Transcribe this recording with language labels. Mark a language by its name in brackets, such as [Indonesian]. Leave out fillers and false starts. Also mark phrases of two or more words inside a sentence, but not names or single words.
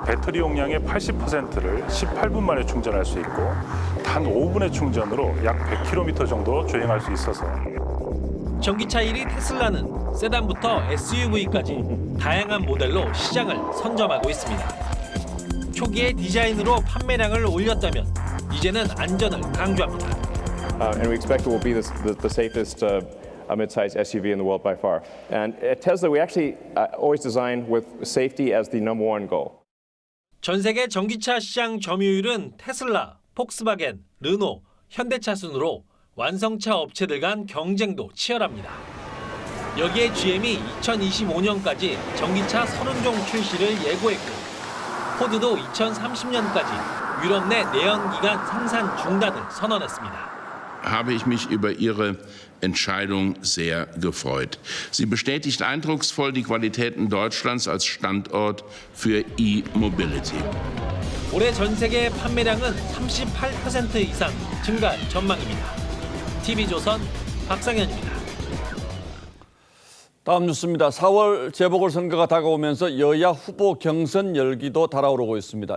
[Korean] 배터리 용량의 80%를 18분 만에 충전할 수 있고 단 5분의 충전으로 약 100km 정도 주행할 수 있어서 전기차 1위 테슬라는 세단부터 SUV까지 다양한 모델로 시장을 선점하고 있습니다. 초기의 디자인으로 판매량을 올렸다면 이제는 안전을 강조합니다. [English] And we expect it will be the safest mid-size SUV in the world by far. And at Tesla, we actually always design with safety as the number one goal. [Korean] 전 세계 전기차 시장 점유율은 테슬라, 폭스바겐, 르노, 현대차 순으로 완성차 업체들 간 경쟁도 치열합니다. 여기에 GM이 2025년까지 전기차 30종 출시를 예고했고 포드도 2030년까지 유럽 내 내연기관 생산 중단을 선언했습니다. [German] habe ich mich über Ihre Entscheidung sehr gefreut. Sie bestätigt eindrucksvoll die Qualitäten Deutschlands als Standort für E-Mobility. [Korean] 올해 전 세계 판매량은 38% 이상 증가할 전망입니다. TV조선 박상현입니다. 다음 뉴스입니다. 4월 재보궐선거가 다가오면서 여야 후보 경선 열기도 달아오르고 있습니다.